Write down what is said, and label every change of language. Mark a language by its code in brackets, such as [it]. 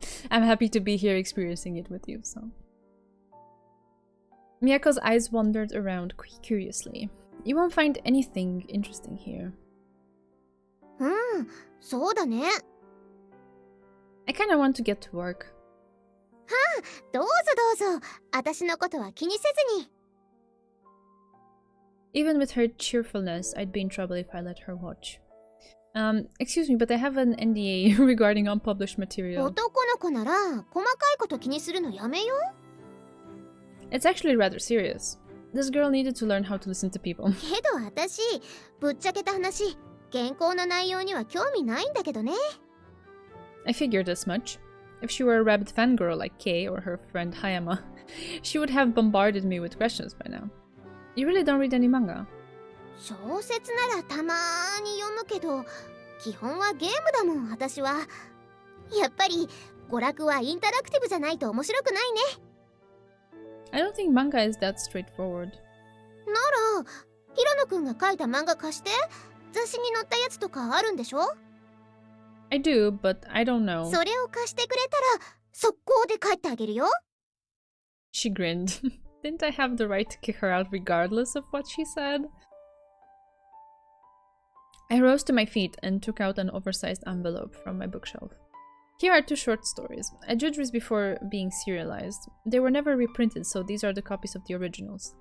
[en] I'm happy to be here experiencing it with you. So Miyako's eyes wandered around curiously. You won't find anything interesting here. [ja] そうだね。 [en] I kind of want to get to work. [ja] どうぞどうぞ。私のことは気にせずに。 [en] Even with her cheerfulness, I'd be in trouble if I let her watch. Excuse me, but I have an NDA regarding unpublished material. [ja] 男の子なら細かいこと気にするのやめよ [en] It's actually rather serious. This girl needed to learn how to listen to people. [ja] けど私ぶっちゃけた話原稿の内容には興味ないんだけどね。 [en] I figured as much. If she were a rabid fangirl like Kei or her friend Hayama, she would have bombarded me with questions by now. You really don't read any manga? [ja] 小説ならたまーに読むけど基本はゲームだもん私は。やっぱり娯楽はインタラクティブじゃないと面白くないね。 [en] I don't think manga is that straightforward. [ja] ならヒロノくんが書いた漫画貸して。雑誌に載ったやつとかあるんでしょ？ [en] I do, but I don't know. [ja] それを貸してくれたら速攻で帰ってあげるよ。 [en] She grinned. Didn't I have the right to kick her out regardless of what she said? I rose to my feet and took out an oversized envelope from my bookshelf. Here are 2 short stories. I judged these before being serialized. They were never reprinted, so these are the copies of the originals.